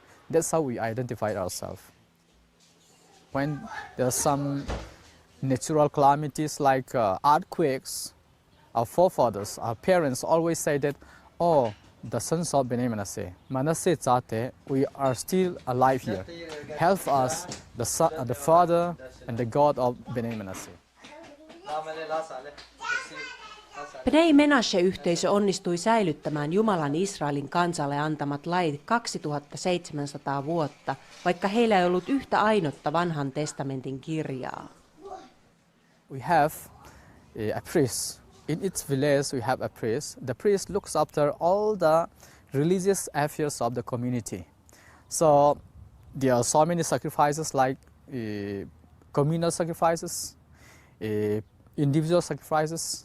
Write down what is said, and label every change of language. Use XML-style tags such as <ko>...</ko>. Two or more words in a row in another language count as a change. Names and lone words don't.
<en>That's how we identified ourselves. When there are some natural calamities like earthquakes, our forefathers, our parents always say that, oh, the sons of Bnei Menasseh, Manasseh Tate, we are still alive here. Help us, the Father and the God of Bnei Menasseh.</en> <fi>Bnei Menasseh-yhteisö onnistui säilyttämään Jumalan Israelin kansalle antamat lait 2700 vuotta, vaikka heillä ei ollut yhtä ainutta vanhan testamentin kirjaa.</fi> <en>We have a priest. In its village we have a priest. The priest looks after all the religious affairs of the community. So there are so many sacrifices like communal sacrifices, individual sacrifices.</en>